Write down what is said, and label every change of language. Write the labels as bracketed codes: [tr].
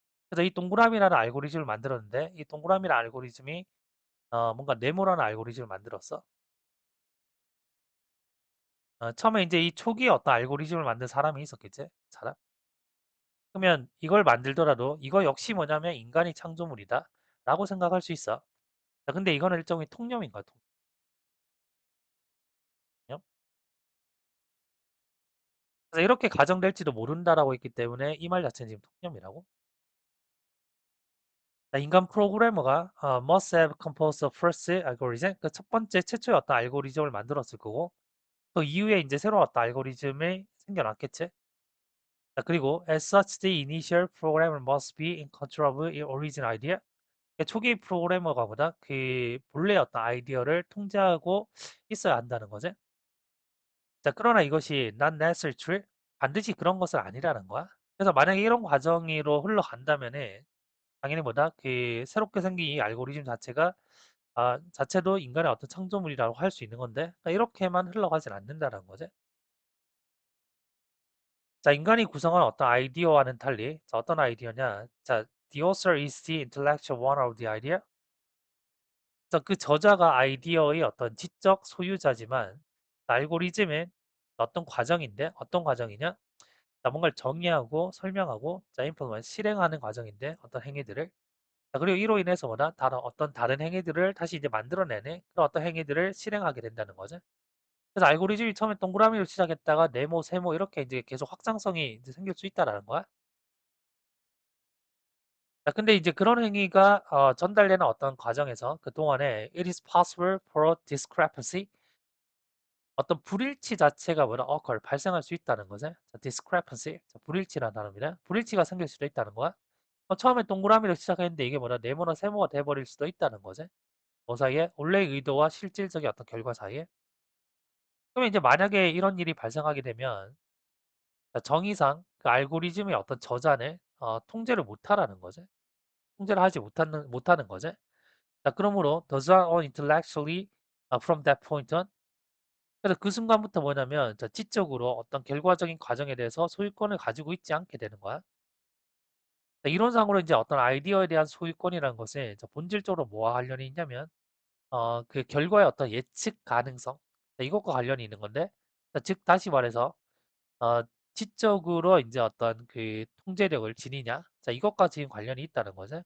[ko] 그래서 이 동그라미라는 알고리즘을 만들었는데 이 동그라미라는 알고리즘이 뭔가 네모라는 알고리즘을 만들었어 처음에 이제 이 초기에 어떤 알고리즘을 만든 사람이 있었겠지 사람 그러면 이걸 만들더라도 이거 역시 뭐냐면 인간이 창조물이다 라고 생각할 수 있어. 자, 근데 이거는 일종의 통념인 거야, 통념. 그래서 이렇게 가정될지도 모른다라고 했기 때문에 이 말 자체는 지금 통념이라고. 자, 인간 프로그래머가 [en] must have composed the first algorithm. [ko] 그 첫 번째 최초의 어떤 알고리즘을 만들었을 거고 또 이후에 이제 새로운 어떤 알고리즘이 생겨났겠지. 자, 그리고 [en] as such the initial programmer must be in control of its origin idea. [ko] 초기 프로그래머가 보다 그 본래 어떤 아이디어를 통제하고 있어야 한다는 거지. 자, 그러나 이것이 [en] not necessarily true. [ko] 반드시 그런 것은 아니라는 거야. 그래서 만약에 이런 과정으로 흘러간다면은 당연히 뭐다 그 새롭게 생긴 이 알고리즘 자체가 자체도 인간의 어떤 창조물이라고 할 수 있는 건데 그러니까 이렇게만 흘러가진 않는다는 거지. 자, 인간이 구성한 어떤 아이디어와는 달리 자, 어떤 아이디어냐? [en] 자, the author is the intellectual owner of the idea. [ko] 그래서 그 저자가 아이디어의 어떤 지적 소유자지만 알고리즘은 어떤 과정인데 어떤 과정이냐? 자, 뭔가를 정의하고 설명하고 자, 임플리먼트 실행하는 과정인데 어떤 행위들을 자, 그리고 이로 인해서 뭐다? 다른 행위들을 다시 이제 만들어내는 그런 어떤 행위들을 실행하게 된다는 거죠. 그래서 알고리즘이 처음에 동그라미로 시작했다가 네모, 세모 이렇게 이제 계속 확장성이 이제 생길 수 있다라는 거야. 자, 근데 이제 그런 행위가 전달되는 어떤 과정에서 그동안에 [en] it is possible for a discrepancy [ko] 어떤 불일치 자체가 뭐라 occur 발생할 수 있다는 거죠. 자, discrepancy 자, 불일치라는 단어입니다. 불일치가 생길 수도 있다는 거야. 처음에 동그라미로 시작했는데 이게 뭐라 네모나 세모가 돼버릴 수도 있다는 거죠. 뭐 사이에 원래의 의도와 실질적인 어떤 결과 사이에. 그러면 이제 만약에 이런 일이 발생하게 되면 자, 정의상 그 알고리즘의 어떤 저자는 통제를 못하라는 거죠. 통제를 하지 못하는 거죠. [en] 자, 그러므로 does not own intellectually from that point on. [ko] 그래서 그 순간부터 뭐냐면 자, 지적으로 어떤 결과적인 과정에 대해서 소유권을 가지고 있지 않게 되는 거야. 자, 이론상으로 이제 어떤 아이디어에 대한 소유권이라는 것은 자, 본질적으로 뭐와 관련이 있냐면 그 결과의 어떤 예측 가능성 이것과 관련이 있는 건데 자, 즉 다시 말해서 어, 지적으로 이제 어떤 그 통제력을 지니냐 자 이것과 지금 관련이 있다는 거죠.